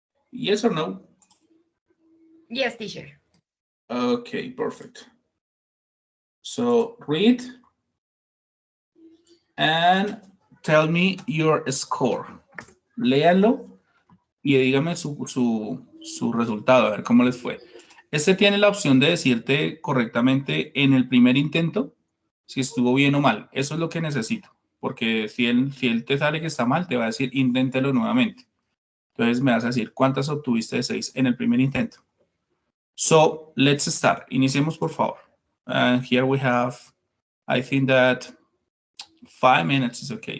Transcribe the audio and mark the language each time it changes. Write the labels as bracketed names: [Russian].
[English] Yes or no? Yes, teacher. Okay, perfect. So read and tell me your score. [Spanish] Léanlo y dígame su resultado, a ver cómo les fue. Este tiene la opción de decirte correctamente en el primer intento si estuvo bien o mal. Eso es lo que necesito, porque si él te sale que está mal, te va a decir inténtelo nuevamente. Entonces me vas a decir cuántas obtuviste de 6 en el primer intento. [English] So, let's start. [Spanish] Iniciemos, por favor. [English] And here we have, I think that 5 minutes is okay.